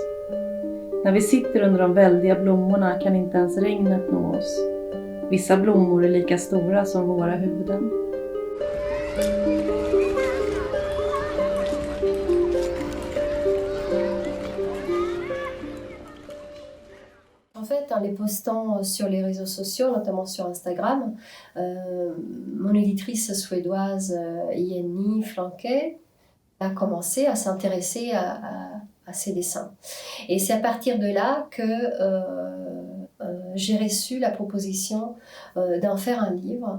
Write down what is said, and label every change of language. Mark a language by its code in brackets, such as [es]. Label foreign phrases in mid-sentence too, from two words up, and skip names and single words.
[sv] När vi sitter under de väldiga blommorna kan inte ens regnet nå oss. Vissa blommor är lika stora som våra huvuden. [fr] En fait, en les postant sur les réseaux sociaux, notamment sur Instagram, mon éditrice suédoise Jenny Flanke a commencé à s'intéresser à ces dessins. Et c'est à partir de là que j'ai reçu la proposition d'en faire un livre.